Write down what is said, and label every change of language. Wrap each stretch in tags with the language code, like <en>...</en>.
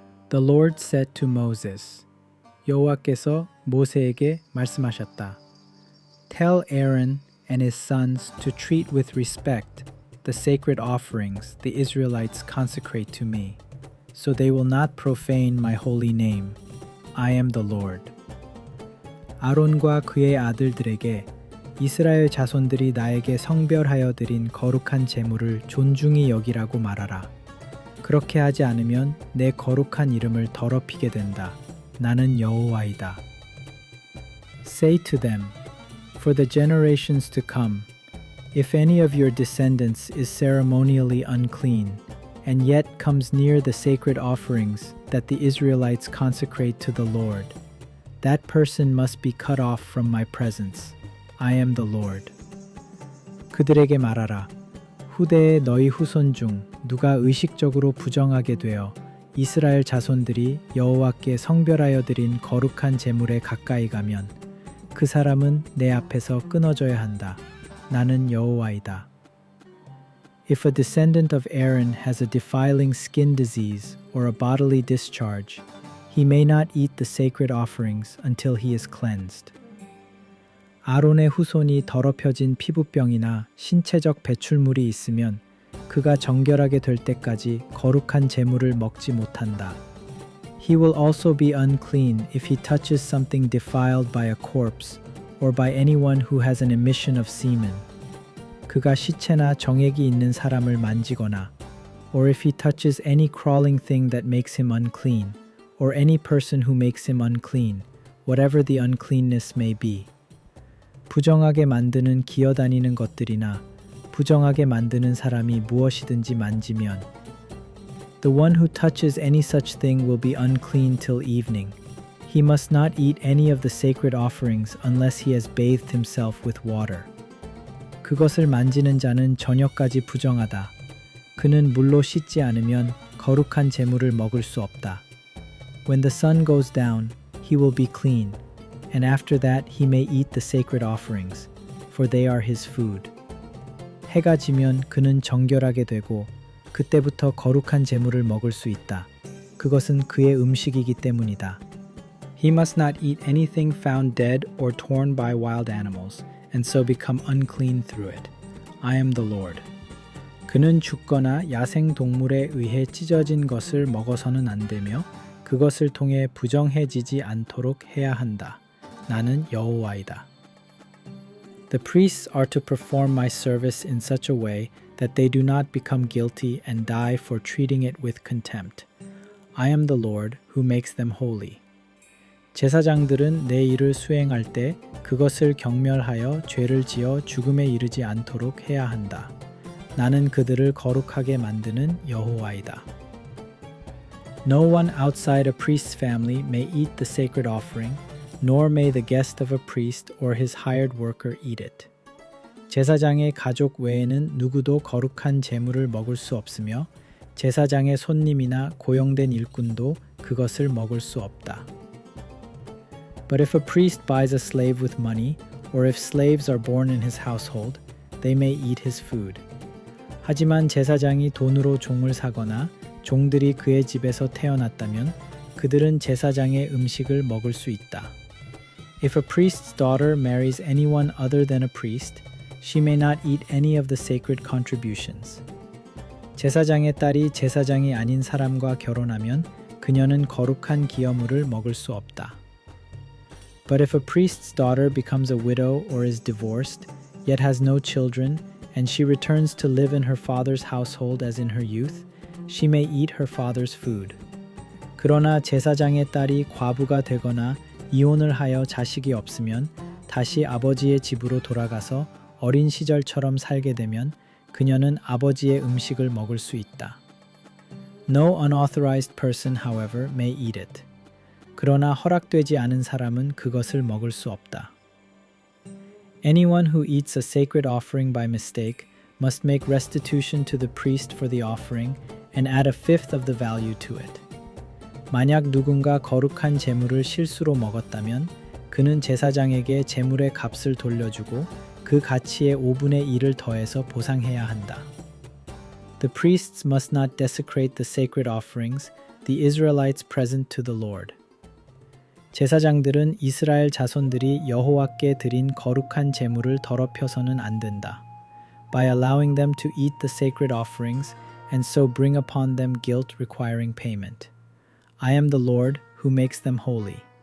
<en>The Lord said to Moses,</en> <ko>여호와께서 모세에게 말씀하셨다.</ko> <en>Tell Aaron and his sons to treat with respect the sacred offerings the Israelites consecrate to me, so they will not profane my holy name. I am the Lord.</en> <ko>아론과 그의 아들들에게 이스라엘 자손들이 나에게 성별하여 드린 거룩한 제물을 존중히 여기라고 말하라. 그렇게 하지 않으면 내 거룩한 이름을 더럽히게 된다. 나는 여호와이다.</ko> <en>Say to them, for the generations to come, if any of your descendants is ceremonially unclean, and yet comes near the sacred offerings that the Israelites consecrate to the Lord, that person must be cut off from my presence. I am the Lord.</en> <ko>그들에게 말하라. 후대에 너희 후손 중 누가 의식적으로 부정하게 되어 이스라엘 자손들이 여호와께 성별하여 드린 거룩한 제물에 가까이 가면 그 사람은 내 앞에서 끊어져야 한다. 나는 여호와이다.</ko> <en>If a descendant of Aaron has a defiling skin disease or a bodily discharge, he may not eat the sacred offerings until he is cleansed.</en> <ko>아론의 후손이 더럽혀진 피부병이나 신체적 배출물이 있으면 그가 정결하게 될 때까지 거룩한 제물을 먹지 못한다.</ko> <en>He will also be unclean if he touches something defiled by a corpse or by anyone who has an emission of semen.</en> <ko>그가 시체나 정액이 있는 사람을 만지거나</ko> <en>or if he touches any crawling thing that makes him unclean or any person who makes him unclean, whatever the uncleanness may be.</en> <ko>부정하게 만드는 기어다니는 것들이나 부정하게 만드는 사람이 무엇이든지 만지면</ko> <en>The one who touches any such thing will be unclean till evening. He must not eat any of the sacred offerings unless he has bathed himself with water.</en> <ko>그것을 만지는 자는 저녁까지 부정하다. 그는 물로 씻지 않으면 거룩한 제물을 먹을 수 없다.</ko> <en>When the sun goes down, he will be clean, and after that he may eat the sacred offerings, for they are his food.</en> <ko>해가 지면 그는 정결하게 되고 그때부터 거룩한 제물을 먹을 수 있다. 그것은 그의 음식이기 때문이다.</ko> <en>He must not eat anything found dead or torn by wild animals, and so become unclean through it. I am the Lord.</en> <ko>그는 죽거나 야생 동물에 의해 찢어진 것을 먹어서는 안 되며 그것을 통해 부정해지지 않도록 해야 한다. 나는 여호와이다.</ko> <en>The priests are to perform my service in such a way that they do not become guilty and die for treating it with contempt. I am the Lord who makes them holy.</en> <ko>제사장들은 내 일을 수행할 때 그것을 경멸하여 죄를 지어 죽음에 이르지 않도록 해야 한다. 나는 그들을 거룩하게 만드는 여호와이다.</ko> <en>No one outside a priest's family may eat the sacred offering, nor may the guest of a priest or his hired worker eat it.</en> <ko>제사장의 가족 외에는 누구도 거룩한 제물을 먹을 수 없으며 제사장의 손님이나 고용된 일꾼도 그것을 먹을 수 없다.</ko> <en>But if a priest buys a slave with money, or if slaves are born in his household, they may eat his food.</en> <ko>하지만 제사장이 돈으로 종을 사거나 종들이 그의 집에서 태어났다면 그들은 제사장의 음식을 먹을 수 있다.</ko> <en>If a priest's daughter marries anyone other than a priest, she may not eat any of the sacred contributions.</en> <ko>제사장의 딸이 제사장이 아닌 사람과 결혼하면 그녀는 거룩한 기여물을 먹을 수 없다.</ko> <en>But if a priest's daughter becomes a widow or is divorced, yet has no children, and she returns to live in her father's household as in her youth, she may eat her father's food.</en> <ko>그러나 제사장의 딸이 과부가 되거나 이혼을 하여 자식이 없으면 다시 아버지의 집으로 돌아가서 어린 시절처럼 살게 되면 그녀는 아버지의 음식을 먹을 수 있다.</ko> <en>No unauthorized person, however, may eat it.</en> <ko>그러나 허락되지 않은 사람은 그것을 먹을 수 없다.</ko> <en>Anyone who eats a sacred offering by mistake must make restitution to the priest for the offering and add a fifth of the value to it.</en> <ko>만약 누군가 거룩한 제물을 실수로 먹었다면 그는 제사장에게 제물의 값을 돌려주고 그 가치의 5분의 1을 더해서 보상해야 한다.</ko> <en>The priests must not desecrate the sacred offerings, the Israelites present to the Lord.</en> <ko>제사장들은 이스라엘 자손들이 여호와께 드린 거룩한 제물을 더럽혀서는 안 된다.</ko> <en>By allowing them to eat the sacred offerings and so bring upon them guilt requiring payment. I am the Lord who makes them holy.</en>